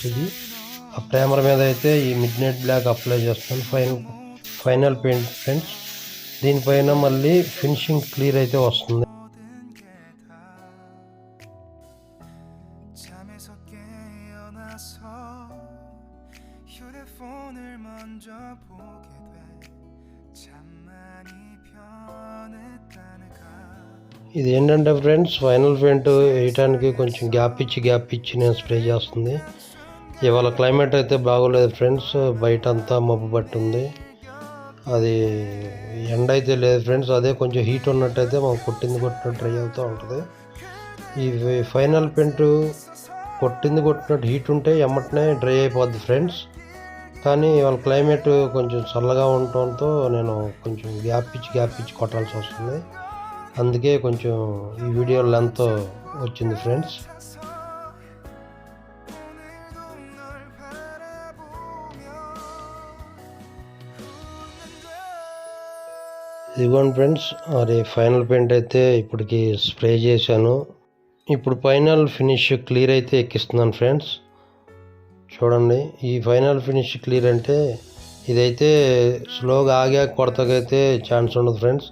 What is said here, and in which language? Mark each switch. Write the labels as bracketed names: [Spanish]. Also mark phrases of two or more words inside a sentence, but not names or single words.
[Telugu] ఇది ఆ ప్రైమర్ మీద అయితే ఈ [English] midnight black [Telugu] అప్లై చేస్తాను, [English] final paint friends. [Telugu] దీనిపైన మళ్ళీ [English] finishing clear [Telugu] అయితే వస్తుంది. [Korean] 모든 게 다 잠에서 깨어나서 휴대폰을 먼저 보게 돼 잠만이 편했다는가 [Telugu] ఇది ఏంటంటే ఫ్రెండ్స్, [English] final paint [Telugu] వేయటానికి కొంచెం గ్యాప్ ఇచ్చి నేను స్ప్రే చేస్తుంది. ఇవాళ క్లైమేట్ అయితే బాగోలేదు ఫ్రెండ్స్, బయట అంతా మబ్బు పట్టి ఉంది. అది ఎండ అయితే లేదు ఫ్రెండ్స్, అదే కొంచెం హీట్ ఉన్నట్టయితే మాకు కొట్టినట్టు డ్రై అవుతూ ఉంటుంది. ఈ [English] final paint [Telugu] కొట్టినట్టు హీట్ ఉంటే ఎమ్మటనే డ్రై అయిపోద్ది ఫ్రెండ్స్. కానీ వాళ్ళ క్లైమేట్ కొంచెం చల్లగా ఉండటంతో నేను కొంచెం గ్యాప్ ఇచ్చి కొట్టాల్సి వస్తుంది. అందుకే కొంచెం ఈ [English] video length [Telugu] వచ్చింది ఫ్రెండ్స్. [Korean] 오늘도 널 바라보며 웃는다 [Telugu] ఇదిగోండి ఫ్రెండ్స్, అది [English] final paint [Telugu] అయితే ఇప్పటికి స్ప్రే చేశాను. ఇప్పుడు [English] final finish clear [Telugu] అయితే ఎక్కిస్తున్నాను ఫ్రెండ్స్. చూడండి, ఈ [English] final finish clear [Telugu] అంటే ఇదైతే స్లోగా కొడతాకైతే ఛాన్స్ ఉండదు ఫ్రెండ్స్.